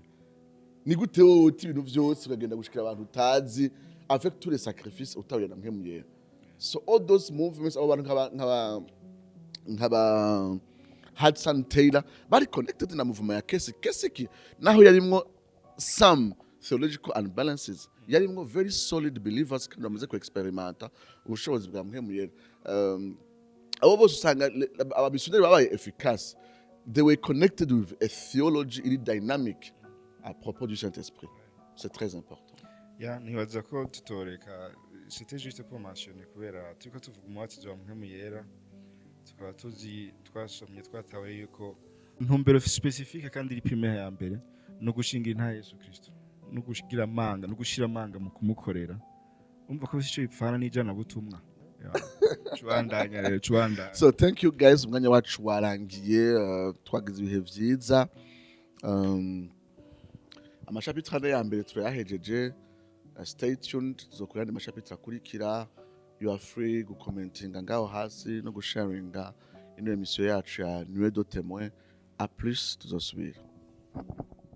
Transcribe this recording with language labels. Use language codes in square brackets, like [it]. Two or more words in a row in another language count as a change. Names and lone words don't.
[rn] Ni gute oti ibintu byose bagenda gushikira abantu utazi [fr] avec tous les sacrifices [rn] utawe na Mpwemu Yera. [en] So all those movements [rn] abantu nkaba Hudson Taylor bari connected na movement ya Kesiki naho yarimwo [en] some theological unbalances, [rn] yarimwo [en] very solid believers [rn] kandi bamaze ku experimenta ubushobozi bwa Mpwemu Yera. Abo bose usanga abamissionnaires babaye efficace. [en] They were connected with a theology in dynamic [fr] à propos du Saint-Esprit. C'est très important. [rn] Nibaza ko tutoreka [fr] c'était juste pour mentionner [rn] kubera turiko tuvuga umubatizo wa Mpwemu Yera tukaba tuzi twasomye twatawe yuko ntumbero specifique kandi iri primaire ya mbere no gushingira intahe Yesu Kristo no gushigira amanga no gushira amanga mu kumukorera umva ko sico bipfana n'ijana butumwa Chubandanya rero chubandanya. [en] So thank you guys, [rn] umwanya wacu warangiye, twagize ibihe vyiza. Amashapitire ane ya mbere turayahejeje. [en] Stay tuned, [rn] tuzokorera andi mashapitire akurikira. [en] You are free [rn] gukomentinga ngaho hasi no gusharinga ino emission yacu ya Nuevo Témoin. [fr] A plus, [rn] tuzosubira.